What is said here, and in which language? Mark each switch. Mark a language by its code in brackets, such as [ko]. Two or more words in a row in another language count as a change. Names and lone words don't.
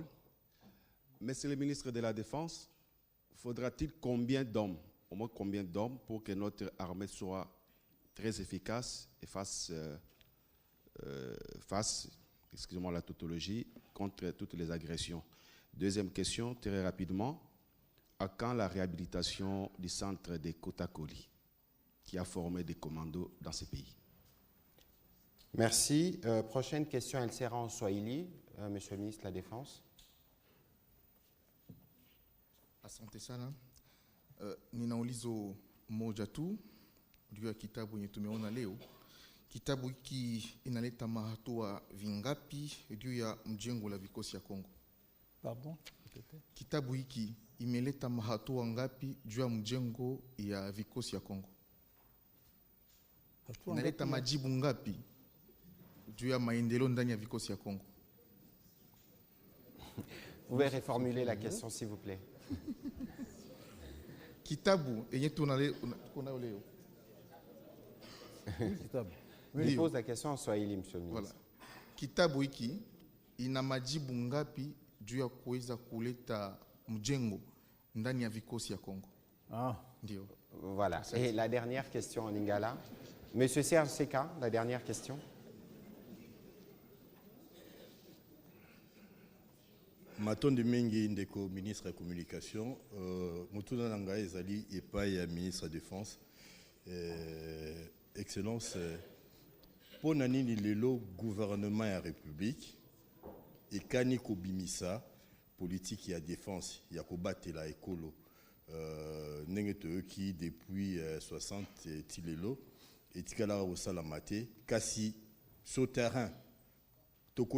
[fr] Monsieur le ministre de la Défense, faudra-t-il combien d'hommes, au moins combien d'hommes, pour que notre armée soit très efficace et fasse, excusez-moi la tautologie, contre toutes les agressions? Deuxième question, très rapidement, à quand la réhabilitation du centre de Kotakoli, qui a formé des commandos dans ce pays? Merci. Prochaine question, elle sera en Swahili. Monsieur le ministre de la Défense. [sw] Asante sana. Nina ulizo moja tu juu ya kitabu yenye tumeona leo. Kitabu hiki inaleta mahatua vingapi juu ya mjengo la vikosi ya Kongo? [fr] Pardon? [sw] Kitabu hiki imeleta mahatua ngapi juu ya mjengo ya vikosi ya Kongo? Inaleta majibu ngapi juu ya maendeleo ndani ya vikosi ya Kongo? [fr] Vous pouvez reformuler la question, s'il vous plaît. [sw] Kitabu yenye tunayo leo. [fr] Il pose la question en Swahili, monsieur le ministre. Voilà. [sw] Kitabu hiki ina majibu ngapi juu ya kuweza kuleta mjengo ndani ya vikosi ya Kongo? Ah. Ndio. [fr] Voilà. Et la dernière question en lingala. Monsieur Serge Seka, la dernière question. [ln] Matondi mingi ndeko ministre ya communication, mutuna nanga ezali epai ya [fr] ministre de défense. [ln] Excellence, po nini lelo gouvernement ya république ekani kobimisa politique ya défense ya kobatela ekolo ndenge toyoki depuis 60 ti lelo etikala kosalama te kasi [fr] sur terrain [ln] toko